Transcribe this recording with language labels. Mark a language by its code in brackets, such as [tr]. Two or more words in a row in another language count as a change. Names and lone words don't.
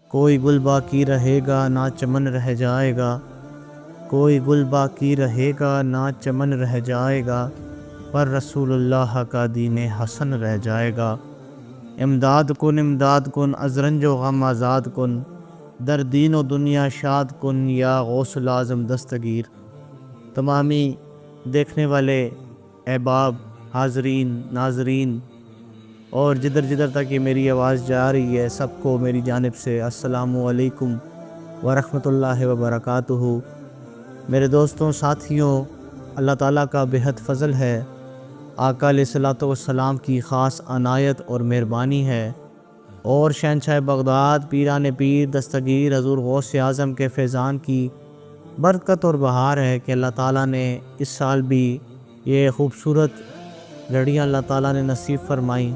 [ur] کوئی گل باقی رہے گا نہ چمن رہ جائے گا، کوئی گل باقی رہے گا نہ چمن رہ جائے گا، پر رسول اللہ کا دین حسن رہ جائے گا۔ [fa] امداد کن از رنج و غم آزاد کن، در دین و دنیا شاد کن یا غوث العظم دستگیر۔ [ur] تمامی دیکھنے والے احباب، حاضرین، ناظرین اور جدھر جدھر تک یہ میری آواز جا رہی ہے، سب کو میری جانب سے [ar] السلام علیکم ورحمۃ اللہ وبرکاتہ۔ [ur] میرے دوستوں، ساتھیوں، اللہ تعالیٰ کا بہت فضل ہے، آقا [ar] علیہ الصلوۃ والسلام [ur] کی خاص عنایت اور مہربانی ہے، اور شہنشاہ بغداد پیران پیر دستگیر حضور غوث اعظم کے فیضان کی برکت اور بہار ہے کہ اللہ تعالیٰ نے اس سال بھی یہ خوبصورت گھڑیاں اللہ تعالیٰ نے نصیب فرمائیں۔